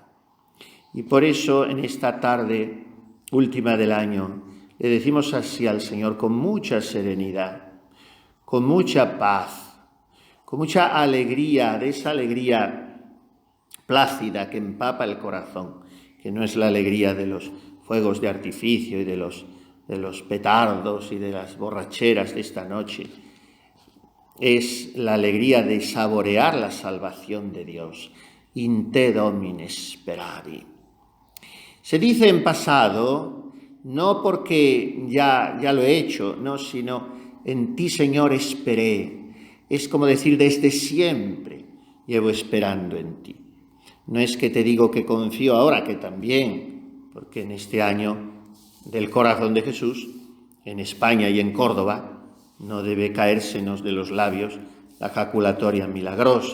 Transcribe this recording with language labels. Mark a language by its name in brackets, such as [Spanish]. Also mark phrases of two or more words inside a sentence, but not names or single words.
[Spanish] Y por eso en esta tarde última del año le decimos así al Señor con mucha serenidad, con mucha paz, con mucha alegría, de esa alegría plácida que empapa el corazón, que no es la alegría de los fuegos de artificio y de los petardos y de las borracheras de esta noche. Es la alegría de saborear la salvación de Dios. [Latin] In te Domine speravi. [Spanish] Se dice en pasado, no porque ya lo he hecho, no, sino en ti, Señor, esperé. Es como decir, desde siempre llevo esperando en ti. No es que te digo que confío ahora, que también, porque en este año del corazón de Jesús, en España y en Córdoba, no debe caérsenos de los labios la jaculatoria milagrosa.